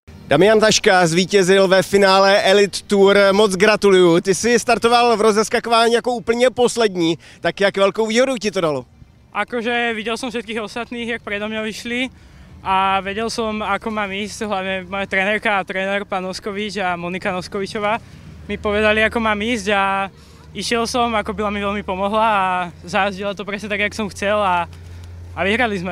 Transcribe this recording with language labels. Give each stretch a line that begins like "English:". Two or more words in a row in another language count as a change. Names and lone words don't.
Czech: Damian Taška zvítězil ve finále Elite Tour, moc gratuluju. Ty jsi startoval v rozeskakování jako úplně poslední, tak jak velkou výhodu ti to dalo?
Slovak: Akože videl som všetkých ostatných, jak predo mňa vyšli a vedel som, ako mám ísť, hlavne moja trenérka a tréner pán Noskovič a Monika Noskovičová mi povedali, ako mám ísť a išiel som, ako byla mi veľmi pomohla a zajazdila to presne tak, jak som chcel a vyhrali sme.